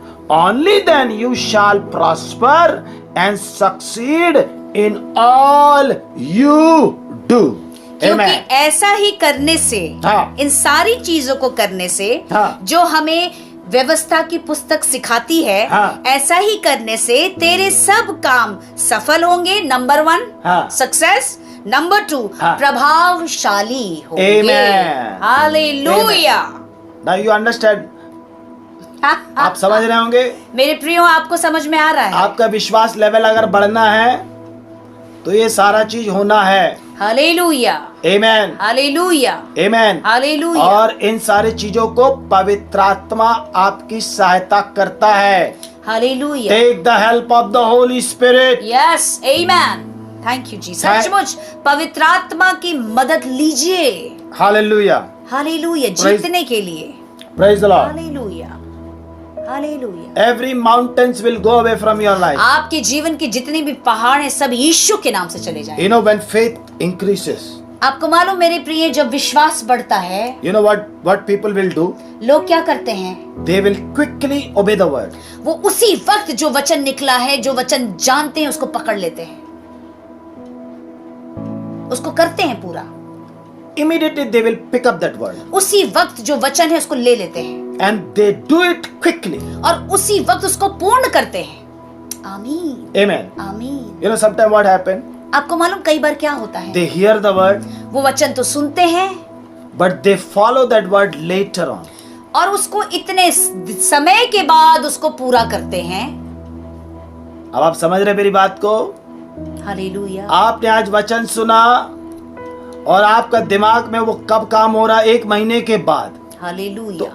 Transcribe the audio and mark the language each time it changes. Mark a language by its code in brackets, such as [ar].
[en] Only then you shall prosper and succeed in all you do. [hi] क्योंकि [en] Amen. [hi] ऐसा ही करने से, हाँ। इन सारी चीजों को करने से, हाँ। जो हमें व्यवस्था की पुस्तक सिखाती है, हाँ। ऐसा ही करने से तेरे सब काम सफल होंगे। नंबर 1 हाँ। सक्सेस, नंबर 2 हाँ। प्रभावशाली होंगे। [en] Amen. [hi] Hallelujah. [en] Now you understand. [hi] आप समझ रहे होंगे। मेरे प्रियो, आपको समझ में आ रहा है? आपका विश्वास लेवल अगर बढ़ना है तो ये सारा चीज होना है। Hallelujah. [en] Amen. [hi] Hallelujah. [en] Amen. [hi] Hallelujah. और इन सारी चीजों को पवित्र आत्मा आपकी सहायता करता है। Hallelujah. [en] Take the help of the Holy Spirit. Yes, amen. Thank you ji. [hi] सचमुच पवित्र आत्मा की मदद लीजिए। [en] Hallelujah. [hi] हालेलुया, [en] Praise- [hi] जीतने के लिए। [en] Praise the Lord. [hi] Hallelujah, hallelujah. [en] Every mountains will go away from your life. [hi] आपके जीवन के जितने भी पहाड़ हैं सब यीशु के नाम से चले जाएं। [en] You know, when faith increases, [hi] आपको मालूम मेरे प्रिय, जब विश्वास बढ़ता है, [en] you know what people will do? [hi] लोग क्या करते हैं? [en] They will quickly obey the word. [hi] वो उसी वक्त जो वचन निकला है, जो वचन जानते हैं, उसको पकड़ लेते हैं, उसको करते हैं पूरा। [en] Immediately they will pick up that word. [hi] उसी वक्त जो वचन है उसको ले लेते हैं [en] And they do it quickly. [hi] और उसी वक्त उसको पूर्ण करते हैं। आमीन, [en] Amen. [hi] आमीन। [en] You know, sometimes what happen? [hi] आपको मालूम कई बार क्या होता है? [en] They hear the word, [hi] वो वचन तो सुनते हैं [en] but they follow that word later on. [hi] और उसको इतने समय के बाद उसको पूरा करते हैं। अब आप समझ रहे मेरी बात को? हालेलुया। आपने आज वचन सुना और आपका दिमाग में वो कब काम हो रहा है? 1 महीने के बाद। तो हालेलुया,